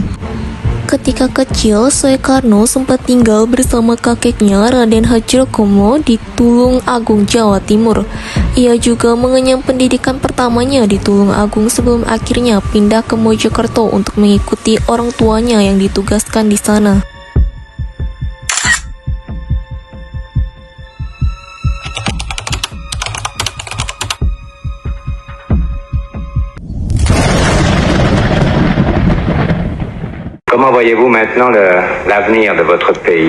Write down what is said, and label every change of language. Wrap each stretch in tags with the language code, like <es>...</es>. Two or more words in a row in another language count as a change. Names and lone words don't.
<id>Ketika kecil, Soekarno sempat tinggal bersama kakeknya Raden Hadjokomo di Tulung Agung, Jawa Timur. Ia juga mengenyam pendidikan pertamanya di Tulung Agung sebelum akhirnya pindah ke Mojokerto untuk mengikuti orang tuanya yang ditugaskan di sana.</id> <fr>Comment voyez-vous maintenant l'avenir de votre pays?</fr>